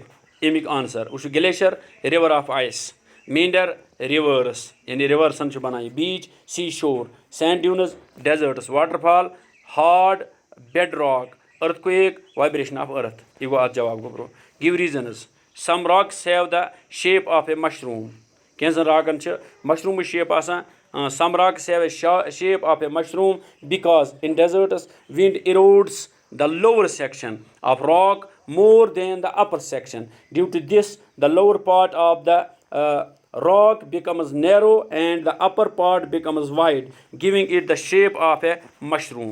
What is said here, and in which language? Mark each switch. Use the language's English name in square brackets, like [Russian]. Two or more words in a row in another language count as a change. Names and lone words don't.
[Kashmiri] اَمیُک آنسر وٕچھو [English] glacier river of ice میٖنڈر رِوٲرٕس [Kashmiri] یعنی رِورسن چھُ بنان یہِ [English] beach sea shore sand dunes deserts water fall hard bed rock earth quake vibration of earth. [Kashmiri] یہِ گوٚو اَتھ جواب گوٚو برونٛہہ. [English] Give reasons. Some rocks have the shape of a mushroom. [Kashmiri] کینٛژن راکن چھِ مشروٗمٕچ شیپ آسان. [English] Some rocks have a shape of a mushroom because in deserts wind erodes the lower section of rock more than the upper section. Due to this, the lower part of the rock becomes narrow and the upper part becomes wide, giving it the shape of a mushroom.